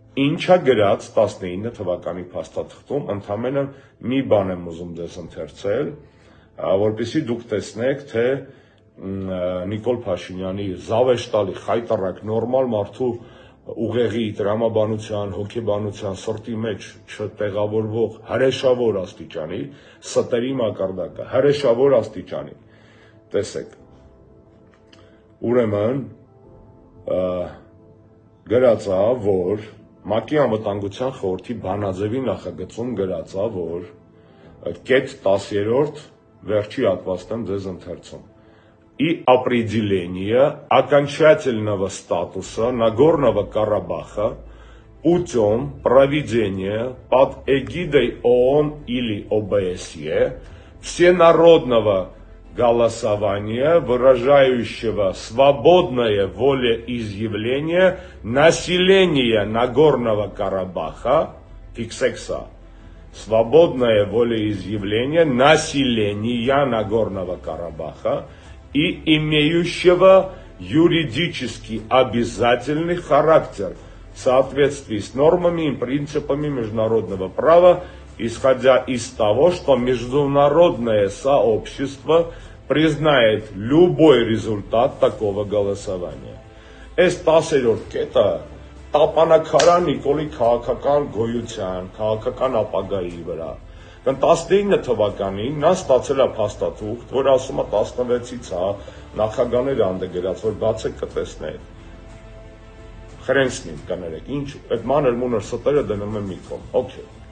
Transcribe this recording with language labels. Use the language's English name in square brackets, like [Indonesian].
[Armenian] Ինչա գրած 19 թվականի փաստաթղթում, ընդամենը մի բան եմ ուզում ձեզ ընթերցել, որպեսզի դուք տեսնեք, թե Նիկոլ Փաշինյանի զավեշտալի, խայտառակ, նորմալ մարդու ուղեղի, տրամաբանության, հոգեբանության, սրտի մեջ չտեղավորվող հրեշավոր աստիճանի, ստերի մակարդակը, հրեշավոր աստիճանի, տեսեք, ուրեմն գրածա, որ ՄԱԿ-ի անվտանգության խորհրդի բանաձևի նախագծում գրածա, որ կետ 10-րդ վերջի հատվածն եմ ձեզ ընթերցում. [Russian] И определение окончательного статуса Нагорного Карабаха путем проведения под эгидой ООН или ОБСЕ всенародного голосования, выражающего свободное волеизъявление населения Нагорного Карабаха, фиксекса, свободное волеизъявление населения Нагорного Карабаха и имеющего юридически обязательный характер в соответствии с нормами и принципами международного права, исходя из того, что международное сообщество признает любой результат такого голосования. [Armenian] Այս 10-րդ կետը տապանակարան Նիկոլի քաղաքական գոյության, քաղաքական ապագայի վրա։ 19 թվականին նա ստացել է փաստաթուղթ, որ ասում է 16-ից նախագաներ անդգրած, որ բացեք կտեսնեք։ Խրենցնին կներեք, ինչ, այդ մանր-մունր ստերը դնում եմ մի կողմ, օքեյ։